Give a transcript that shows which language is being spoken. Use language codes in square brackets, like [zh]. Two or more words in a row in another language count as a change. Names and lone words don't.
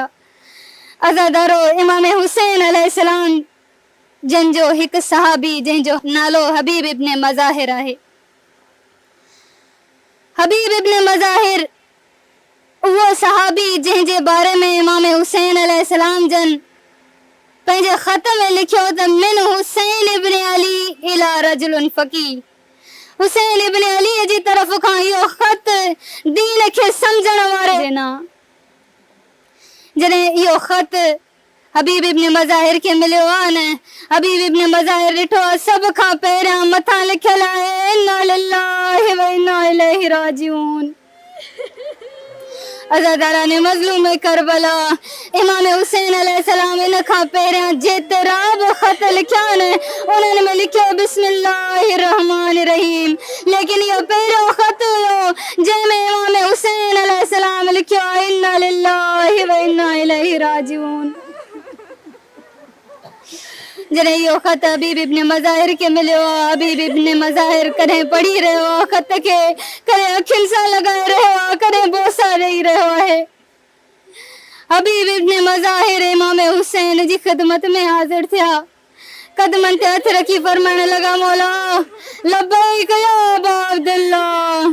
[sd] अज़ादारो, इमाम हुसैन अलैहिस्सलाम जंहिंजो हिकु सहाबी जंहिंजो नालो हबीब इब्न मज़ाहिर आहे। हबीब इब्न मज़ाहिर उहो सहाबी जंहिंजे बारे में इमाम हुसैन अलैहिस्सलाम जन पंहिंजे ख़त में लिखियो त [ar] من حسين بن علي إلى رجل فقيه. [sd] हुसैन इब्न अली जी तरफ़ खां इहो ख़त दीन खे सम्झण वारे ना। जॾहिं इहो ख़त हबीब इब्न मज़ाहिर खे मिलियो आहे न, हबीब इब्न मज़ाहिर ॾिठो सभ खां पहिरियां मथां लिखियल आहे [ar] إنا لله وإنا إليه راجعون. [sd] अज़ादारा ने मज़लूम करबला इमाम हुसैन अलैहिस्सलाम इन खां पहिरियां जेतिरा बि ख़त लिखिया आहिनि उन्हनि में लिखियो [ar] بسم الله الرحمن الرحيم, [sd] लेकिन इहो पहिरियों ख़त हुयो जंहिंमें इमाम हुसैन अलैहिस्सलाम लिखियो [ar] إنا لله وإنا إليه راجعون. [sd] जॾहिं इहो ख़त हबीब इब्न मज़ाहिर खे मिलियो आहे, हबीब इब्न मज़ाहिर कॾहिं पढ़ी रहियो आहे ख़त खे, कॾहिं अखियुनि सां लॻाए रहियो आहे, कॾहिं बोसा ॾेई रहियो आहे। हबीब इब्न मज़ाहिर इमाम हुसैन जी ख़िदमत में हाज़िर थिया, कदमनि ते हथ रखी फरमाइण लॻा मौला [ar] لبيك يا أبا عبد الله.